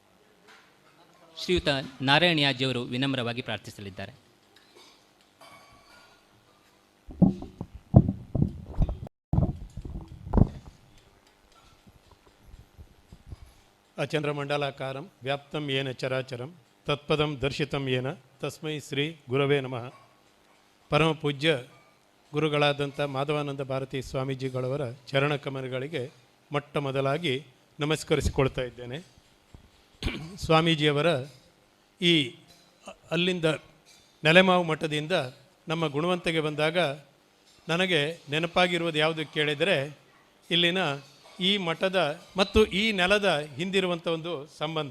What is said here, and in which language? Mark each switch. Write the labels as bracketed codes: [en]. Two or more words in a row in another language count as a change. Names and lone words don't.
[kn] ಶ್ರೀಯುತ ನಾರಾಯಣಯಾಜಿಯವರು ವಿನಮ್ರವಾಗಿ ಪ್ರಾರ್ಥಿಸಲಿದ್ದಾರೆ. [sa] ಅಚಂದ್ರಮಂಡಲಾಕಾರಂ ವ್ಯಾಪ್ತಂ ಯೇನ ಚರಾಚರಂ ತತ್ಪದಂ ದರ್ಶಿತಂ ಯೇನ ತಸ್ಮೈ ಶ್ರೀ ಗುರವೇ ನಮಃ. [kn] ಪರಮ ಪೂಜ್ಯ ಗುರುಗಳಾದಂಥ ಮಾಧವಾನಂದ ಭಾರತಿ ಸ್ವಾಮೀಜಿಗಳವರ ಚರಣಕಮಲಗಳಿಗೆ ಮೊಟ್ಟ ಮೊದಲಾಗಿ ನಮಸ್ಕರಿಸಿಕೊಳ್ತಾ ಇದ್ದೇನೆ. ಸ್ವಾಮೀಜಿಯವರ ಈ ಅಲ್ಲಿಂದ ನೆಲೆಮಾವು ಮಠದಿಂದ ನಮ್ಮ ಗುಣವಂತೆಗೆ ಬಂದಾಗ ನನಗೆ ನೆನಪಾಗಿರುವುದು ಯಾವುದು ಕೇಳಿದರೆ ಇಲ್ಲಿನ ಈ ಮಠದ ಮತ್ತು ಈ ನೆಲದ ಹಿಂದಿರುವಂಥ ಒಂದು ಸಂಬಂಧ.